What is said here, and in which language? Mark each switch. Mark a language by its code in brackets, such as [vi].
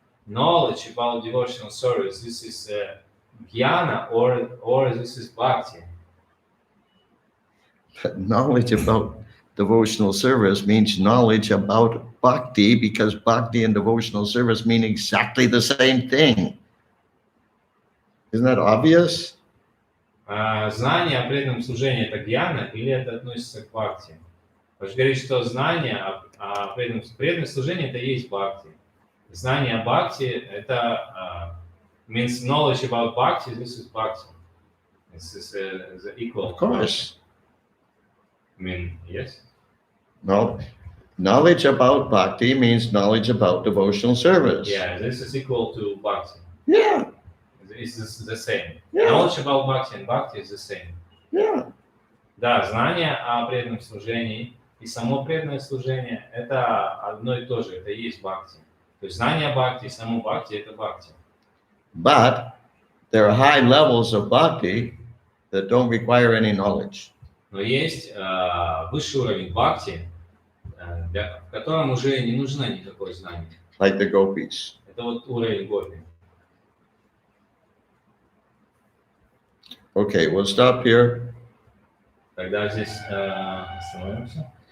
[en] Knowledge about devotional service. This is jnana or this is bhakti. Knowledge about devotional service means knowledge about bhakti, because bhakti and devotional service mean exactly the same thing. Isn't that obvious? [ru] Знание о преданном служении — это гьяна или это относится к бхакти? Вы же говорите, что знание о преданном служении — это и есть бхакти. Знание о бхакти — это [en] means knowledge about bhakti. This is bhakti. This is the equal. Of course. I mean, yes. No, knowledge about bhakti means knowledge about devotional service. Yeah, this is equal to bhakti. Yeah. It's the same. Yeah. Knowledge about bhakti and bhakti is the same. Yeah. [ru] Да, знание о преданном служении и само преданное служение — это одно и то же, это и есть бхакти. То есть знание о бхакти и само бхакти — это бхакти. [en] But there are high levels of bhakti that don't require any knowledge. [ru] Но есть высший уровень бхакти, в котором уже не нужно никакое знание. [en] Like the gopis. [ru] Это вот уровень гопи. [en] Okay, we'll stop here. [ru] Тогда здесь остановимся.